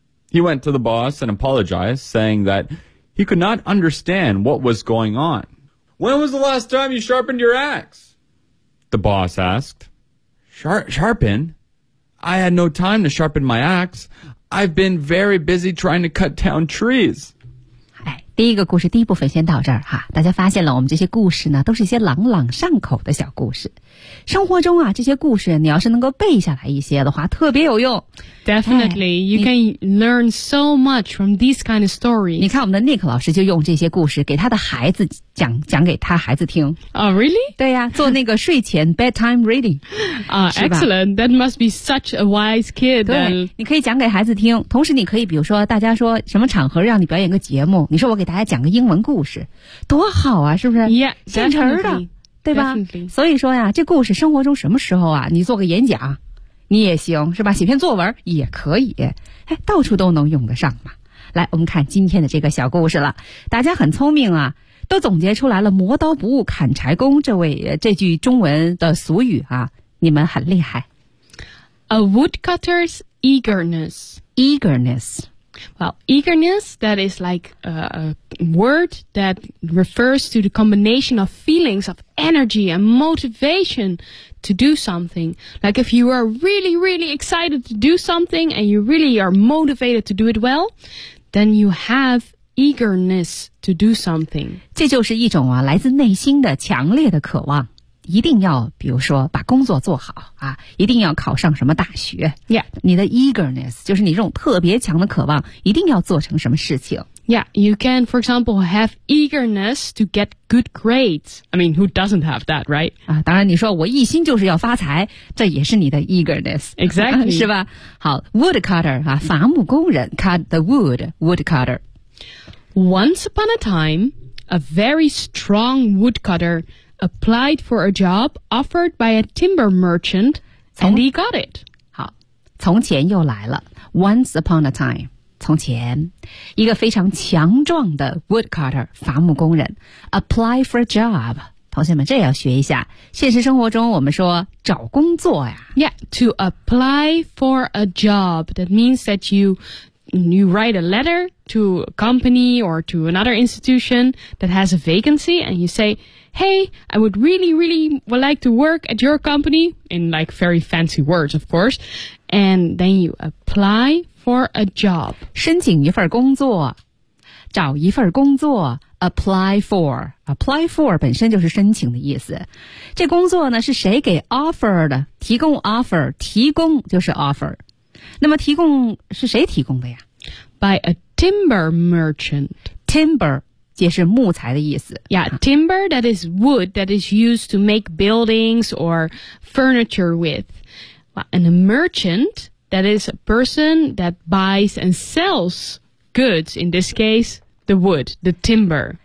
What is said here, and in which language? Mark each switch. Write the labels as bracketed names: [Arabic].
[English] He went to the boss and apologized, saying that he could not understand what was going on. When was the last time you sharpened your axe? The boss asked. Sharpen? I had no time to sharpen my axe. I've been very busy trying to cut down trees. [Chinese] 第一个故事第一部分先到这儿哈，大家发现了我们这些故事呢都是一些朗朗上口的小故事，生活中啊这些故事你要是能够背下来一些的话特别有用。 [English] Definitely,、哎、you can learn so much from these kind of stories. [Chinese] 你看我们的 Nick 老师就用这些故事给他的孩子讲给他孩子听。 [English] Oh, really? [Chinese] 对呀、啊、做那个睡前 [English] bedtime reading. Excellent, that must be such a wise kid. [Chinese] 对，你可以讲给孩子听，同时你可以比如说大家说什么场合让你表演个节目，你说我给大家讲个英文故事多好啊，是不是？ [English] Yeah, [Chinese] 现成的，对吧？ [English] Definitely. [Chinese] 所以说呀，这故事生活中什么时候啊你做个演讲你也行，是吧？写篇作文也可以，哎，到处都能用得上嘛。来，我们看今天的这个小故事了。大家很聪明啊，都总结出来了磨刀不误砍柴工这句中文的俗语啊，你们很厉害。 [English] A woodcutter's eagerness. Eagerness. Well, eagerness, that is like a word that refers to the combination of feelings of energy and motivation to do something. Like if you are really, really excited to do something and you really are motivated to do it well, then you haveeagerness to do something. [Chinese] 这就是一种啊来自内心的强烈的渴望，一定要比如说把工作做好啊，一定要考上什么大学。 [English] Yeah. [Chinese] 你的 eagerness 就是你这种特别强的渴望，一定要做成什么事情。 [English] Yeah, you can, for example, have eagerness to get good grades. I mean, who doesn't have that, right? [Chinese] 啊，当然你说我一心就是要发财，这也是你的 eagerness. [English] Exactly. [Chinese] 是吧？好， woodcutter 啊，伐木工人 [English] cut the wood, woodcutter. Once upon a time, a very strong woodcutter applied for a job offered by a timber merchant, and he got it. [Chinese] 好，从前又来了。 [English] Once upon a time, [Chinese] 从前，一个非常强壮的 woodcutter, 伐木工人 [English] apply for a job. [Chinese] 同学们，这要学一下。现实生活中我们说找工作呀。 [English] Yeah, to apply for a job, that means that you write a letter to a company or to another institution that has a vacancy and you say, hey, I would really, really like to work at your company, in like very fancy words, of course. And then you apply for a job. [Chinese] 申请一份工作，找一份工作， apply for. Apply for 本身就是申请的意思。这工作呢是谁给 offer 的，提供 offer, 提供就是 offer。那么提供是谁提供的呀？ [English] By a timber merchant. [Chinese] Timber 也是木材的意思。 [English] Yeah, timber, that is wood that is used to make buildings or furniture with. And a merchant, that is a person that buys and sells goods, in this case, the wood, the timber.